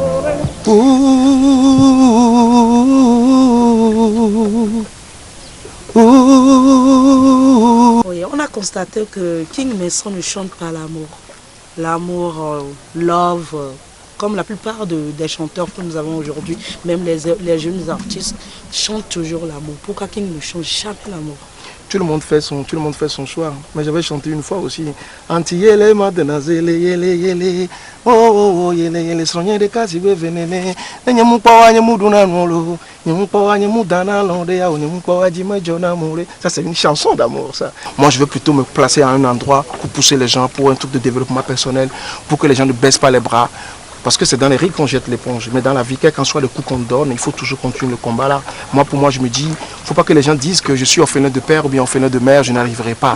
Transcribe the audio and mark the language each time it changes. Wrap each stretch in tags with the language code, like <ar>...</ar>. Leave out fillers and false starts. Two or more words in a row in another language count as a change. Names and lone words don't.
<fr>Oui, on a constaté que King Maison ne chante pas l'amour. L'amour, love, comme la plupart des chanteurs que nous avons aujourd'hui, même les jeunes artistes chantent toujours l'amour. Pourquoi King ne chante jamais l'amour? Tout le monde fait son choix. Mais j'avais chanté une fois aussi. Anti-yele, madenazele, yele, yele. Oh, oh, yele, yele, soigné de kasi venene. Nyemu pawa, nyemu duna nolo. Nyemu pawa, nyemu dana londea. Nyemu pawa, jima jona moure. Ça, c'est une chanson d'amour, ça. Moi, je veux plutôt me placer à un endroit pour pousser les gens, pour un truc de développement personnel, pour que les gens ne baissent pas les bras. Parce que c'est dans les rires qu'on jette l'éponge. Mais dans la vie, quel qu'en soit le coup qu'on donne, il faut toujours continuer le combat là. Moi, pour moi, je me dis, il ne faut pas que les gens disent que je suis orphelin de père ou bien orphelin de mère, je n'arriverai pas.</fr>